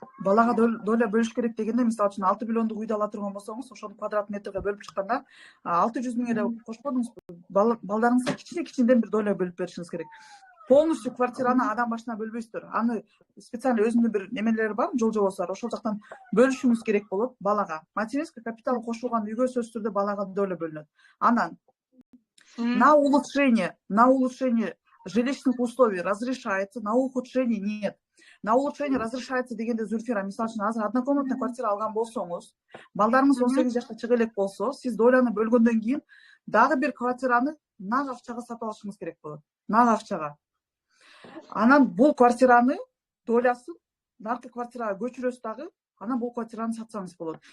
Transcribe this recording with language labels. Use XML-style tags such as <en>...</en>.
<ky>Балага доля бөлүш керек дегенде, мисалы үчүн 6 миллиондук үйдү ала турган болсоңуз, ошону квадрат метрге бөлүп чыкканда 600 миң эле кошподуңузбу? Балдарыңызга кичинеден бир доля бөлүп беришиңиз керек. Полностью квартираны адам башына бөлбөйсүздөр. Аны специально өзүнүн бир немелери бар, жол-жобосу бар. Ошол жактан бөлүшүңүз керек болот балага. Материнский капитал кошулган үйгө сөзсүз түрдө балага доля бөлүнөт.</ky> <ru>Анан на улучшение жилищных условий разрешается, на ухудшение нет. На улучшение разрешается</ru> <ky>дегенде, Зульфира, мисалы үчүн азыр однокомнатный квартира алган болсоңуз, балдарыңыз 18 жашка чыга элек болсо, сиз доляны бөлгөндөн кийин дагы бир квартираны нак акчага сатып алышыңыз керек болот. Нак акчага. Анан бул квартираны долясын наркы квартирага көчүрөсүз дагы, анан бул квартираны сатсаңыз болот.</ky>